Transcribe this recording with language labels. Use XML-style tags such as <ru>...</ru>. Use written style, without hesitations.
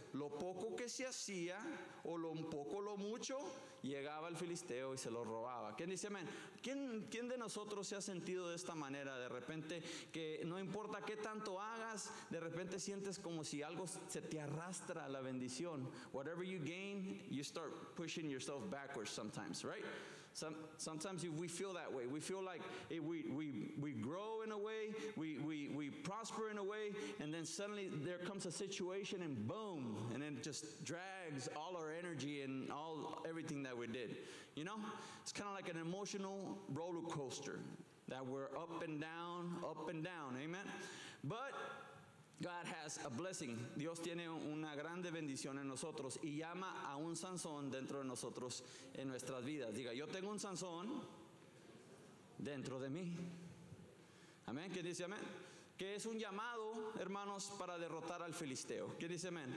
<es>Lo poco que se hacía, o lo poco, lo mucho, llegaba el filisteo y se lo robaba. ¿Quién dice amén? ¿Quién de nosotros se ha sentido de esta manera? De repente, que no importa qué tanto hagas, de repente sientes como si algo se te arrastra a la bendición.</es> <en>Whatever you gain, you start pushing yourself backwards sometimes, right? Sometimes we feel that way. We feel like we grow in a way, we prosper in a way, and then suddenly there comes a situation and boom, and then it just drags all our energy and everything that we did. You know, it's kind of like an emotional roller coaster that we're up and down, amen. But God has a blessing.</en> <es>Dios tiene una grande bendición en nosotros, y llama a un Sansón dentro de nosotros en nuestras vidas. Diga, yo tengo un Sansón dentro de mí. Amén. ¿Quién dice amén? Que es un llamado, hermanos, para derrotar al filisteo. ¿Quién dice amén?</es>